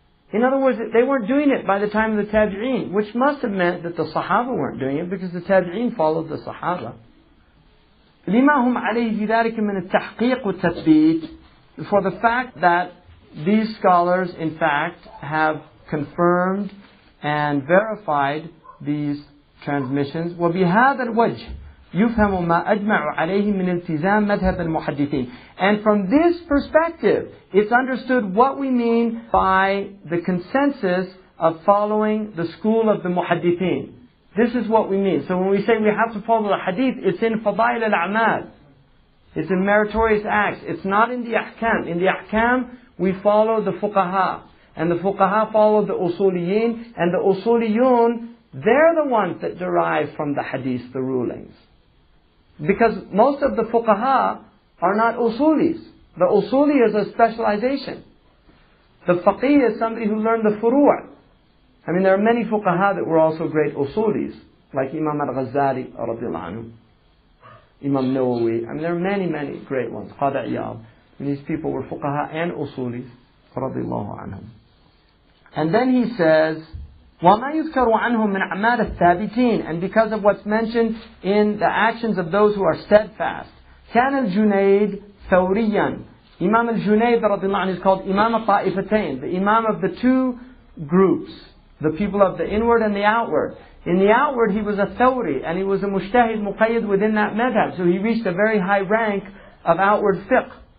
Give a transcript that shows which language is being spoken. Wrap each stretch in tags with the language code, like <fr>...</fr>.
<en>In other words, they weren't doing it by the time of the tabi'een, which must have meant that the Sahaba weren't doing it, because the tabi'een followed the Sahaba.</en> <ar>لما هم عليه في ذلك من التحقيق والتثبيت,</ar> <en>for the fact that these scholars in fact have confirmed and verified these transmissions.</en> <ar>وبهذا الوجه يفهم ما أجمع عليه من التزام مذهب المحدثين.</ar> <en>And from this perspective, it's understood what we mean by the consensus of following the school of the muhaddithin. This is what we mean. So when we say we have to follow the hadith, it's in Fadail al-A'mal. It's in meritorious acts. It's not in the ahkam. In the ahkam, we follow the fuqaha. And the fuqaha follow the usuliyin. And the usuliyun, they're the ones that derive from the hadith, the rulings. Because most of the fuqaha are not usulis. The usuli is a specialization. The faqih is somebody who learned the furu'. I mean, there are many fuqaha that were also great usulis, like Imam al-Ghazali, radiallahu anhu, Imam Nawawi. I mean, there are many, many great ones. Qadi Iyad. These people were fuqaha and usulis, radiallahu anhum. And then he says,</en> <ar>وَمَا يُذْكَرُ عَنْهُمْ مِنْ أَعْمَالِ الثَّابِتِينَ.</ar> <en>And because of what's mentioned in the actions of those who are steadfast.</en> <ar>كَانَ الْجُنَيْد ثَوْرِيًّا.</ar> <en>Imam al-Junayd radiallahu anhu is called Imam al-Ta'ifatain, the Imam of the two groups, the people of the inward and the outward. In the outward he was a Thawri, and he was a Mujtahid Muqayyid within that madhab, so he reached a very high rank of outward fiqh.</en>